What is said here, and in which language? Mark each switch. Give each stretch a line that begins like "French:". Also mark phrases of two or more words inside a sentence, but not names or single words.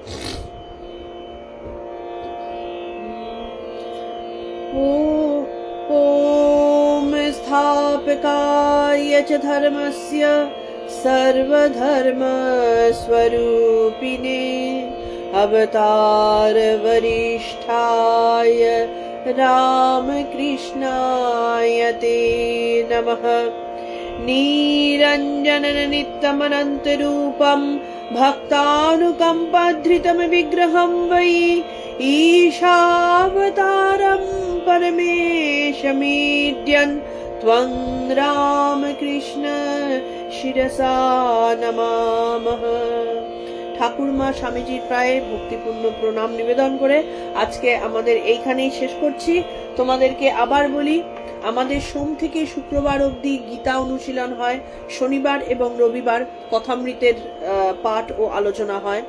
Sanskrit: ওম স্থাপকায় চ ধর্মস্য সর্বধর্মস্বরূপিণে अवतार वरिष्ठाय रामकृष्णाय ते नमः। निरञ्जनं नित्यमनन्तरूपं भक्तानुकम्पाधृतं विग्रहं वै ईशावतारं परमेशमीड्यन् त्वं रामकृष्ण शिरसा नमामः।
Bangla: ঠাকুরমা স্বামীজির প্রায় ভক্তিপূর্ণ প্রণাম নিবেদন করে আজকে আমাদের এইখানেই শেষ করছি। তোমাদেরকে আবার বলি, আমাদের সোম থেকে শুক্রবার অবধি গীতা অনুশীলন হয়, শনিবার এবং রবিবার কথামৃতের পাঠ ও আলোচনা হয়।